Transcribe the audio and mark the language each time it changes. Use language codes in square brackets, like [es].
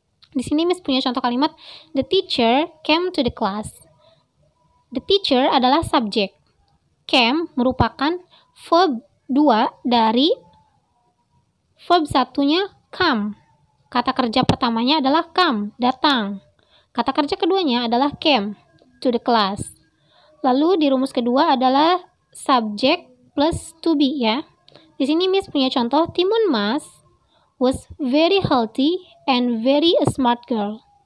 [id] Di sini Miss punya contoh kalimat, [en] the teacher came to the class. [id] The teacher adalah subjek. Came merupakan verb 2 dari verb satunya come. Kata kerja pertamanya adalah come, datang. Kata kerja keduanya adalah [en] came to the class. [id] Lalu di rumus kedua adalah subject plus to be ya. Di sini Miss punya contoh, [en] Timun Mas was very healthy and very a smart girl.